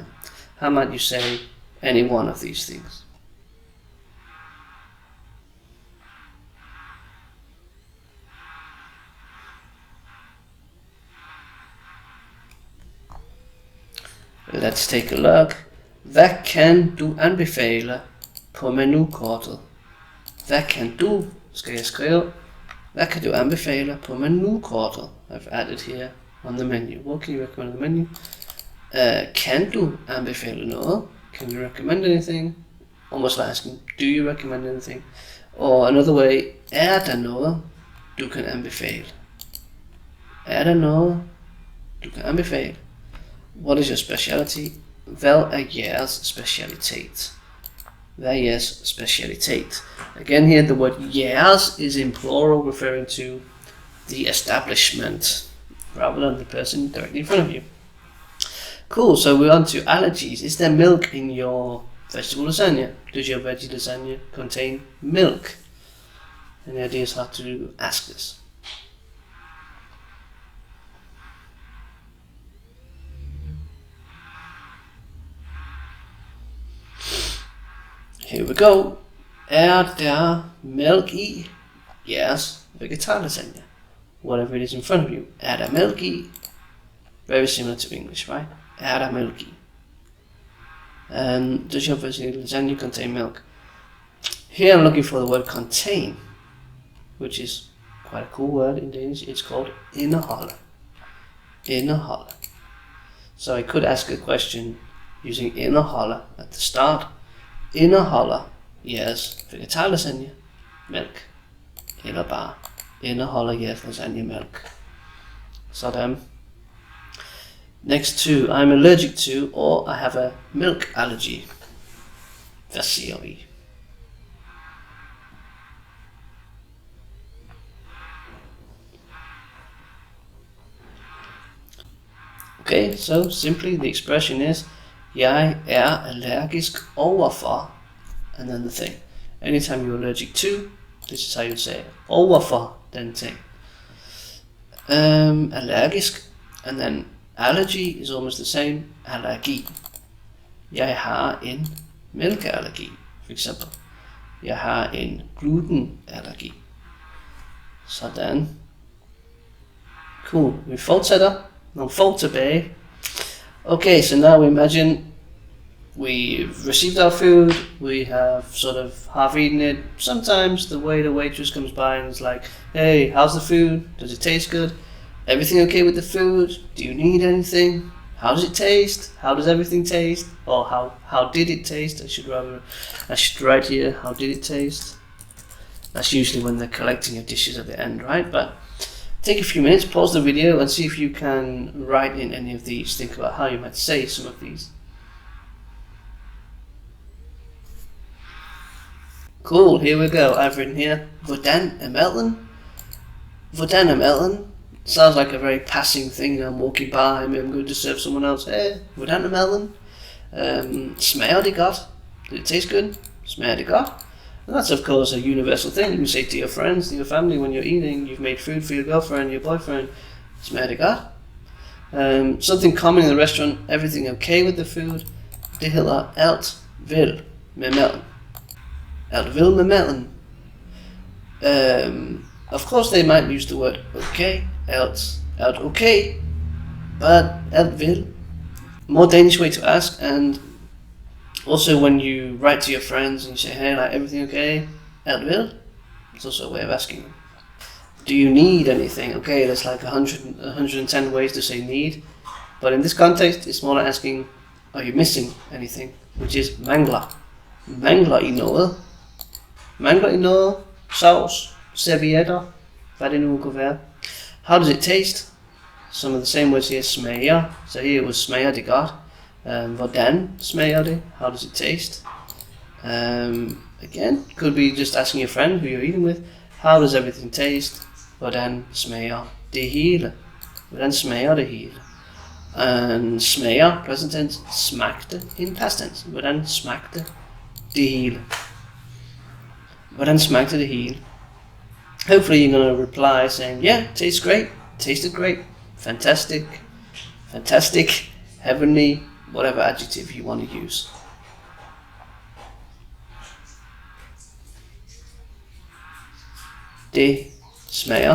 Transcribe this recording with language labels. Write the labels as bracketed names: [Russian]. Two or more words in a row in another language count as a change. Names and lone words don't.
[English] How might you say any one of these things? Let's take a look. [Danish] Hvad kan du anbefale på menukortet? Hvad kan du, skal jeg skrive, hvad kan du anbefale på menukortet? [English] I've added here on the menu. What can you recommend on the menu? [Danish] Kan du anbefale noget? [English] Can you recommend anything? Almost like asking, do you recommend anything? Or another way, [Danish] der noget, du kan anbefale? Der noget, du kan anbefale? [English] What is your speciality? [Danish] Hvad er jeres specialitet? Hvad er jeres specialitet? [English] Again here the word jeres is in plural, referring to the establishment rather than the person directly in front of you. Cool, so we're on to allergies. Is there milk in your vegetable lasagna? Does your veggie lasagna contain milk? Any ideas how to ask this? Here we go. [Danish] Der mælk i jeres vegetarlasagne? [English] Whatever it is in front of you. [Danish] Der mælk i? [English] Very similar to English, right? [Danish] Der mælk i? [English] Does your lasagna contain milk? Here I'm looking for the word contain, which is quite a cool word in Danish. It's called indeholde. Indeholde. So I could ask a question using indeholde at the start. [Danish] Indeholder jeres vegetarlasagne mælk? Eller bare indeholder jeres lasagne mælk? Sådan. [English] Next to, I'm allergic to, or I have a milk allergy. [Danish] Hvad siger vi? [English] Okay, so simply the expression is [Danish] jeg er allergisk overfor, [English] and then the thing. Anytime you're allergic to, this is how you say it. [Danish] Overfor den ting. Allergisk, [English] and then allergy is almost the same. [Danish] Allergi. Jeg har en mælkeallergi, for eksempel. Jeg har en glutenallergi. Sådan. Cool. Vi fortsætter. Nogle få tilbage. [English] Okay, so now we imagine we've received our food, we have sort of half eaten it. Sometimes the waitress comes by and is like, hey, how's the food? Does it taste good? Everything okay with the food? Do you need anything? How does it taste? How does everything taste? Or how did it taste? I should write here, how did it taste? That's usually when they're collecting your dishes at the end, right? But take a few minutes, pause the video and see if you can write in any of these. Think about how you might say some of these. Cool, here we go. I've written here, [Danish] hvordan er maden? Hvordan er maden? [English] Sounds like a very passing thing. I'm walking by, maybe I'm going to serve someone else. [Danish] Hey, hvordan er maden? Smager det godt? [English] Did it taste good? [Danish] Smager det godt? [English] And that's of course a universal thing. You can say to your friends, to your family when you're eating, you've made food for your girlfriend, your boyfriend, [Danish] smager det godt? [English] Something common in the restaurant, everything okay with the food? [Danish] Det hedder alt vel med maden. Alt vel med maden. [English] Of course they might use the word okay, [Danish] alt okay, [English] but [Danish] alt vel. [English] More Danish way to ask, and also when you write to your friends and you say, hey, like, everything okay? [Danish] Alt vel? [English] It's also a way of asking them. Do you need anything? Okay, there's like 110 ways to say need, but in this context, it's more like asking, are you missing anything? Which is [Danish] mangler. Mangler I noget? Mangler I noget? Sauce? Servietter? Hvad det nu kunne være. [English] How does it taste? Some of the same words here, smager. So here it was [Danish] smager det godt. Hvordan smager det? [English] How does it taste? Again, could be just asking your friend who you're eating with, how does everything taste? [Danish] Hvordan smager det hele? Hvordan smager det hele? [English] And smager, present tense, smagte in past tense. [Danish] Hvordan smagte det hele? Hvordan smagte det hele? [English] Hopefully you're going to reply saying, yeah, tastes great, tasted great, fantastic, fantastic, heavenly, whatever adjective you want to use. [Danish] Det smager.